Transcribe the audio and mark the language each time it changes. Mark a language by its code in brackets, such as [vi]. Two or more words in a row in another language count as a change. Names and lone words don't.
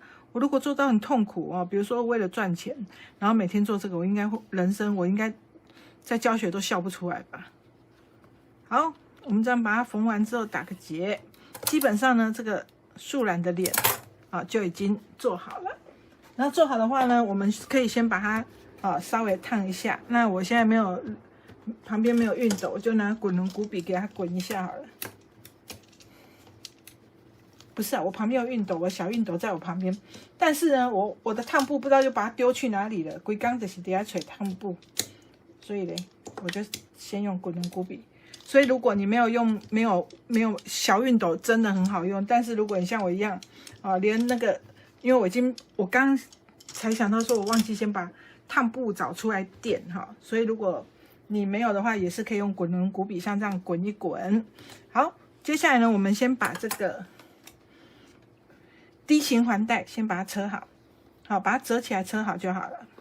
[zh] 我如果做到很痛苦啊，比如說為了賺錢，然後每天做這個，我應該在教學都笑不出來吧？好，我們這樣把它縫完之後打個結，基本上呢，這個樹懶的臉啊就已經做好了。然後做好的話呢，我們可以先把它稍微燙一下。那我現在旁邊沒有熨斗，我就拿滾輪骨筆給它滾一下好了。不是啊，我旁邊有熨斗，我小熨斗在我旁邊。但是呢，我的燙布不知道就把它丟去哪裡了。規剛就是底下吹燙布，所以呢，我就先用滾輪骨筆。所以如果你没有小熨斗，真的很好用。但是如果你像我一樣啊，連那個，因為我剛才想到说，我忘記先把燙布找出來墊哈，所以如果你沒有的話，也是可以用滾輪骨筆像這樣滾一滾。好，接下來呢，我們先把這個D 型環帶先把它車好，好，把它折起來車好就好了。